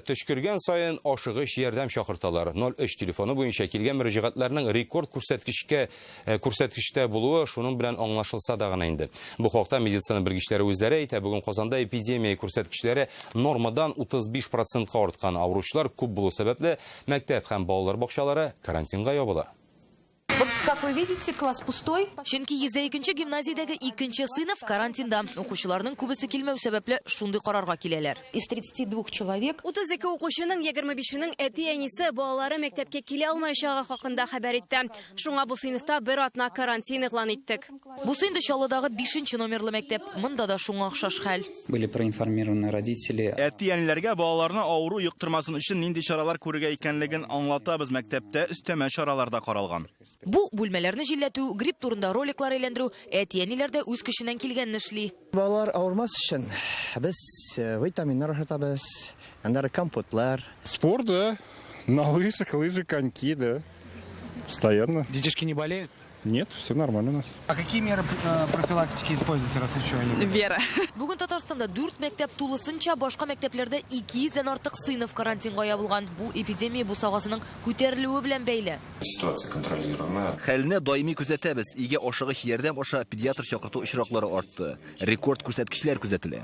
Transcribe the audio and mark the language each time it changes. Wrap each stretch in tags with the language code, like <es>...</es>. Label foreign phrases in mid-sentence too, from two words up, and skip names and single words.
<tt>Төшкергән сайын ашыгыч ярдәм чакырталар. 03 телефоны буенча килгән мөрәҗәгатьләрнең рекорд күрсәткечтә булуы шуның белән аңлашылса да гына инде. Бу хакта медицина белгечләре үзләре әйтә, бүген Казанда эпидемия күрсәткечләре нормадан 35%-ка арткан. Авыручылар күп булу сәбәпле мәктәп һәм балалар бакчалары карантинга ябыла.</tt> <ru>Как вы видите, класс пустой.</ru> <tt>Чөнки 102-нче гимназиядәге 2-нче сыйныф карантинда. Укучыларның күбесе килмәү сәбәпле шундый карарга киләләр.</tt> <ru>Из 32 человек</ru> <tt>32 укучының 25-нең әти-әнисе балалары мәктәпкә килә алмаячагы хакында хәбәр итте. Шуңа бу сыйныфта бер атна карантин игълан иттек. Бу инде Чаллыдагы 5-нче номерлы мәктәп. Монда да шуңа охшаш хәл.</tt> <ru>Были проинформированы родители.</ru> <tt>Әти-әниләргә балаларны авыру йоктырмасын өчен нинди чаралар күрергә икәнлеген аңлатабыз. Мәктәптә өстәмә чараларда каралган. Бу бүлмәләрне җилләтү, грипп турында роликлар әйләндерү, әти-әниләр дә үз көченнән килгәнне эшли. Балалар авырмас өчен без витаминнар ашатабыз, андары компотлар.</tt> <ru>Спорт, да. На лыжах, лыжи, коньки, да. Постоянно. Детишки не болеют? Нет, все нормально у нас. А какие меры профилактики используются, раз еще они? Вера.</ru> <tt>Бүген Татарстанда 4 мәктәп тулысынча, башка мәктәпләрдә 200-дән артык сыйныф карантинга ябылган. Бу эпидемия бусагасының күтәрелүе белән бәйле.</tt> <ru>Ситуация контролируемая.</ru> <tt>Хәлне даими күзәтәбез. Игә ашыгыч ярдәм аша педиатр чакырту очраклары артты. Рекорд күрсәткечләр күзәтелә.</tt>